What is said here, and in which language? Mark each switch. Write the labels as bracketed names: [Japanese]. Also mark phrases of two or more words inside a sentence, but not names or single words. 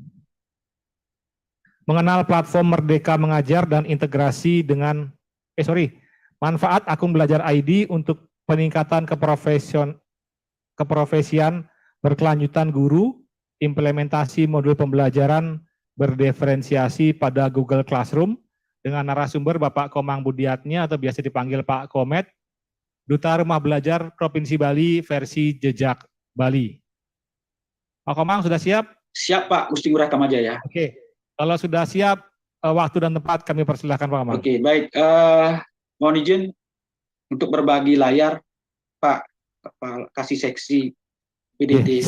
[Indonesian] mengenal platform Merdeka Mengajar dan integrasi dengan manfaat akun belajar ID untuk peningkatan keprofesian berkelanjutan guru, implementasi modul pembelajaran berdiferensiasi pada Google Classroom dengan narasumber Bapak Komang Budiatnya atau biasa dipanggil Pak Komet, Duta Rumah Belajar Provinsi Bali versi Jejak Bali. Pak Komang sudah siap? Siap Pak Gusti Ngurah Kamajaya. Oke, kalau sudah siap, waktu dan tempat kami persilahkan Pak Komang. Oke, baik. Mohon izin untuk berbagi layar Pak, kasih seksi PDT.